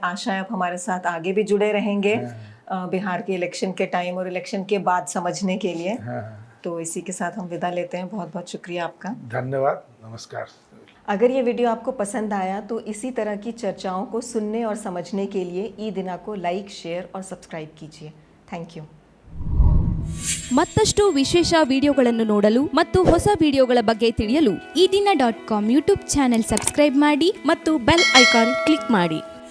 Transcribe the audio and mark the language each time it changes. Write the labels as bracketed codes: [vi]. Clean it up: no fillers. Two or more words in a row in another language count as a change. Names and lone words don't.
[hi] आशा है आप हमारे साथ आगे भी जुड़े रहेंगे बिहार के इलेक्शन के टाइम और इलेक्शन के बाद समझने के लिए। तो इसी के साथ हम विदा लेते हैं। बहुत बहुत शुक्रिया आपका। धन्यवाद, नमस्कार। अगर ये वीडियो आपको पसंद आया तो इसी तरह की चर्चाओं को सुनने और समझने के लिए ई-दिना को [en] like, share [hi] और सब्सक्राइब कीजिए। [en] thank you. [kn] ಮತ್ತಷ್ಟು ವಿಶೇಷ ವಿಡಿಯೋಗಳನ್ನು ನೋಡಲು ಮತ್ತು ಹೊಸ ವಿಡಿಯೋಗಳ ಬಗ್ಗೆ ತಿಳಿಯಲು ಈ ದಿನ .com [en] YouTube channel subscribe [kn] ಮಾಡಿ ಮತ್ತು [en] bell icon click [kn] ಮಾಡಿ.